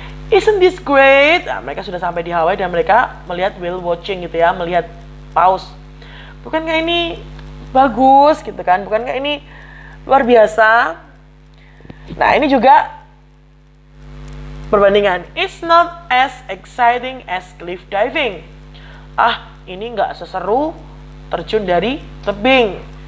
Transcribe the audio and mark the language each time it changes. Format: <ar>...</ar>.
<en>Isn't this great?</en> <id>Nah, mereka sudah sampai di Hawaii dan mereka melihat whale watching gitu ya, melihat paus. Bukankah ini bagus gitu kan? Bukankah ini luar biasa? Nah, ini juga perbandingan.</id> <en>It's not as exciting as cliff diving.</en> <id>Ah, ini nggak seseru terjun dari tebing.</id>